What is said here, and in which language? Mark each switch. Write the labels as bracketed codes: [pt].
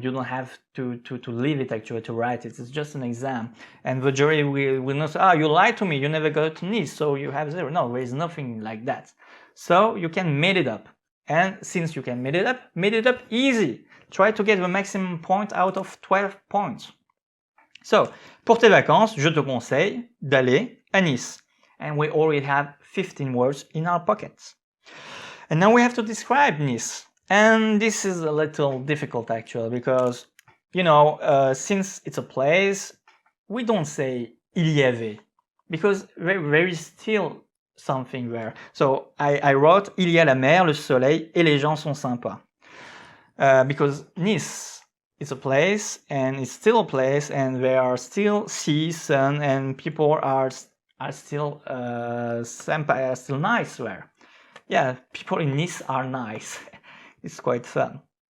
[en] You don't have to leave it actually to write it. It's just an exam, and the jury will not say, "Ah, you lied to me. You never go to Nice, so you have 0." No, there is nothing like that. So you can make it up, and since you can make it up easy. Try to get the maximum point out of 12 points. [fr] So, pour tes vacances, je te conseille d'aller à Nice. [en] And we already have 15 words in our pockets. And now we have to describe Nice. And this is a little difficult actually because, you know, since it's a place, we don't say [fr] il y avait [en] because there is still something there. So I wrote [fr] il y a la mer, le soleil et les gens sont sympas. [en] Because Nice, it's a place and it's still a place and there are still sea, sun, and people are still still nice there. Yeah, people in Nice are nice. It's quite fun.